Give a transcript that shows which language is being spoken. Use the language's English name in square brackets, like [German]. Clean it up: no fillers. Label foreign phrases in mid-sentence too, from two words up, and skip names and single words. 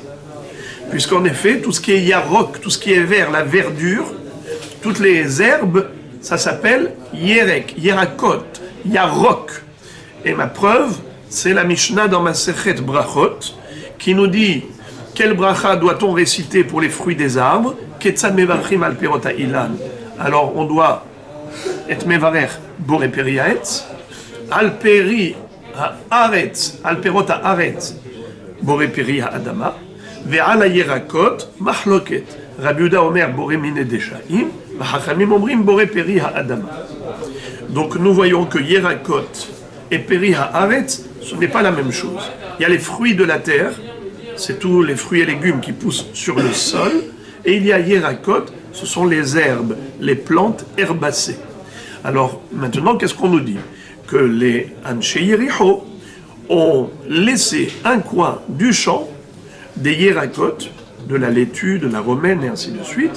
[French] Puisqu'en effet, tout ce qui est yarok, tout ce qui est vert, la verdure, toutes les herbes, ça s'appelle [Hebrew] ירק, ירקות, ירוק. [French] Et ma preuve, c'est la Mishnah dans Masechet Brachot, qui nous dit quel bracha doit-on réciter pour les fruits des arbres? [Hebrew] כיצד מברכים על פירות האילן. [French] Alors on doit et [Hebrew] מברך בורא פרי העץ, על פרי הארץ, על פירות הארץ, בורא פרי האדמה, ועל הירקות מחלוקת. רבי יהודה אומר בורא מיני דשאים, וחכמים אומרים בורא פרי האדמה. [French] Donc nous voyons que yerakot et [Hebrew] פרי הארץ, [French] ce n'est pas la même chose. Il y a les fruits de la terre, c'est tous les fruits et légumes qui poussent sur le sol, et il y a yerakot, ce sont les herbes, les plantes herbacées. Alors maintenant, qu'est-ce qu'on nous dit? Que les [Hebrew] אנשי יריחו [French] ont laissé un coin du champ des yerakot, de la laitue, de la romaine et ainsi de suite.